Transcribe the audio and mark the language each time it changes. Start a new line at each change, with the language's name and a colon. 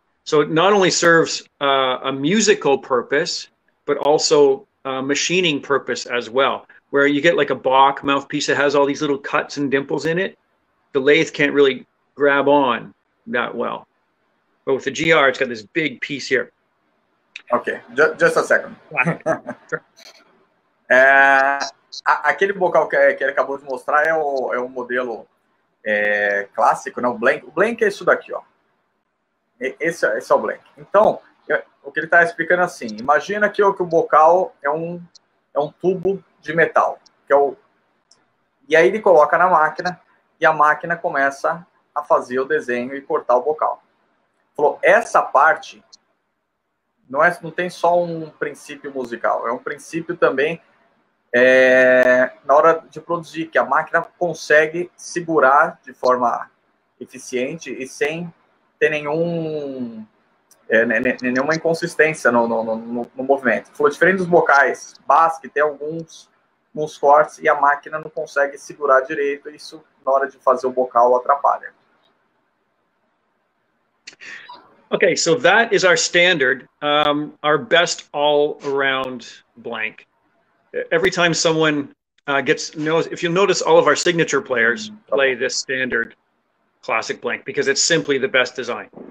English: So it not only serves a musical purpose, but also a machining purpose as well, where you get like a Bach mouthpiece that has all these little cuts and dimples in it. The lathe can't really grab on that well. But with the GR, it's got this big piece here. Ok, just a second. Sure.
Portuguese: Aquele bocal que ele acabou de mostrar é o modelo clássico, né? O Blank. O Blank é isso daqui, ó. Esse é o Blank. Então, o que ele está explicando é assim: imagina que o bocal é um tubo de metal, e aí ele coloca na máquina e a máquina começa a fazer o desenho e cortar o bocal. Falou, essa parte não tem só um princípio musical, é um princípio também na hora de produzir, que a máquina consegue segurar de forma eficiente e sem ter nenhuma inconsistência no movimento. Falou, diferente dos bocais bass, que tem alguns cortes e a máquina não consegue segurar direito, isso na hora de fazer o bocal atrapalha.
English: Okay, so that is our standard, our best all-around blank. Every time someone if you notice, all of our signature players play this standard classic blank because it's simply the best design.